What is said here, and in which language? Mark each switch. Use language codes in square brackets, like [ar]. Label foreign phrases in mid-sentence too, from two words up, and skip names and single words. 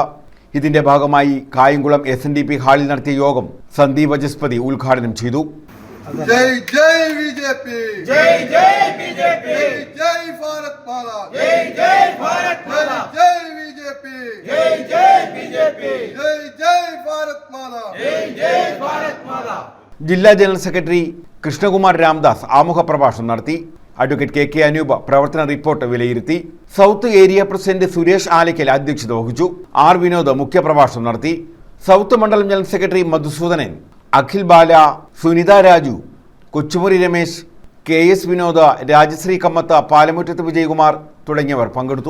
[ml] ഇതിന്റെ ഭാഗമായി കായംകുളം SNDP ഹാളിൽ നടത്തിയ യോഗം സന്ദീപ് വചസ്പതി ഉദ്ഘാടനം ചെയ്തു. [hi] जय जय बीजेपी, जय जय बीजेपी, जय भारत माता, जय जय भारत माता, जय बीजेपी, जय जय बीजेपी, जय जय भारत माता, जय जय भारत माता. [ml] ജില്ലാ ജനറൽ സെക്രട്ടറി കൃഷ്ണകുമാർ രാംദാസ് ആമുഖ പ്രഭാഷണം നടത്തി. അഡ്വക്കേറ്റ് KK അനൂപ് പ്രവർത്തന റിപ്പോർട്ട് വിലയിരുത്തി. സൗത്ത് ഏരിയ പ്രസിഡന്റ് സുരേഷ് ആലക്കൽ അധ്യക്ഷത വഹിച്ചു. R വിനോദ് മുഖ്യപ്രഭാഷണം നടത്തി. സൗത്ത് മണ്ഡലം ജനറൽ സെക്രട്ടറി മധുസൂദനൻ, അഖിൽ ബാല, സുനിത രാജു, കൊച്ചുമുറി രമേശ്, KS വിനോദ, രാജശ്രീ കമ്മത്ത്, പാലമുറ്റത്ത് വിജയകുമാർ തുടങ്ങിയവർ പങ്കെടുത്തു.